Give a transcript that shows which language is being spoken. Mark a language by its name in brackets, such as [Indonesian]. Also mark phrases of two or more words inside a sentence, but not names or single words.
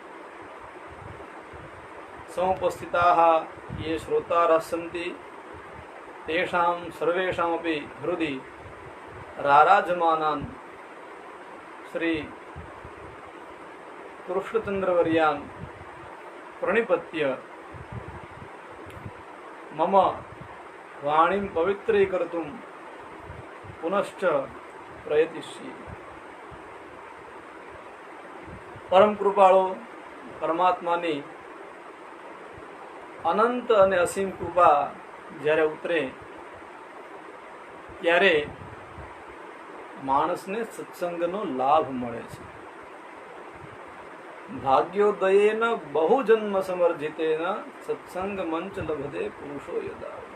[Sanskrit] समुपस्थिताः ये श्रोतारः सन्ति तेषां सर्वेषामपि हृदि राराजमानान् श्री कृष्णचन्द्रवर्यान् प्रणिपत्य मम वाणीं पवित्रीकर्तुं पुनश्च प्रयतिष्ये। [Gujarati] પરમ કૃપાળુ પરમાત્માની અનંત અને અસીમ કૃપા જ્યારે ઉતરે ત્યારે માણસને સત્સંગનો લાભ મળે છે। [Sanskrit] ભાગ્યોદયેન બહુજન્મ સમર્જિતેન સત્સંગ મંચ લભતે પુરુષો યદા।